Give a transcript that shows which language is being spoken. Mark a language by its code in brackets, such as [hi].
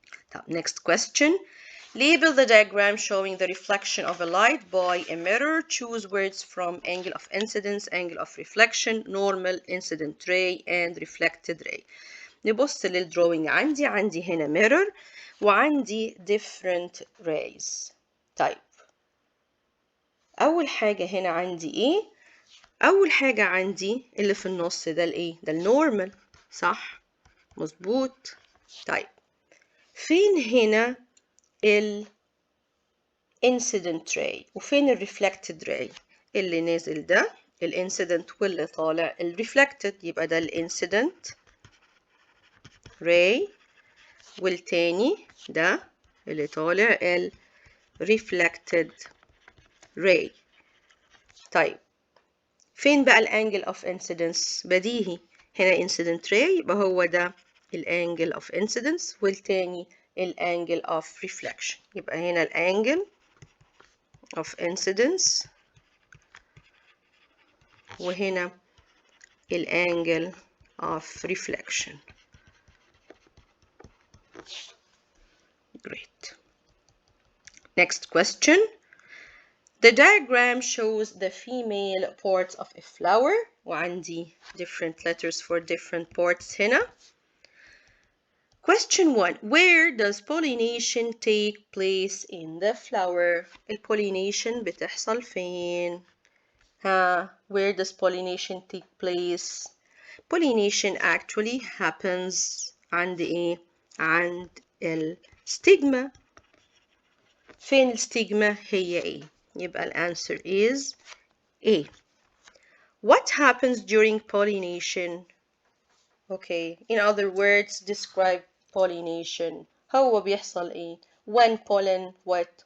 [en] طب next question. Label the diagram showing the reflection of a light by a mirror. Choose words from angle of incidence, angle of reflection, normal, incident ray, and reflected ray. [ar] نبص للدروينج. عندي هنا mirror وعندي [en] different rays. [ar] طيب أول حاجة هنا عندي إيه؟ أول حاجة عندي اللي في النص ده الإيه؟ ده النورمال. صح؟ مظبوط. طيب فين هنا incident ray وفين reflected ray؟ اللي نازل ده incident واللي طالع reflected. يبقى ده incident ray والتاني ده اللي طالع reflected ray. طيب فين بقى angle of incidence؟ بديهي هنا incident ray يبقى هو ده angle of incidence والتاني angle of reflection. يبقى هنا angle of incidence وهنا angle of reflection. [en] Great. Next question. The diagram shows the female parts of a flower وعندي different letters for different parts هنا. Question 1. Where does pollination take place in the flower? pollination [ar] بتحصل فين؟ [en] Where does pollination take place? pollination actually happens [ar] عند ايه؟ عند الستيجما. فين الستيجما؟ هي ايه؟ يبقى الانسر is A. [en] What happens during pollination? Okay, in other words, describe pollination. [ar] هو بيحصل ايه؟ [en] When pollen what?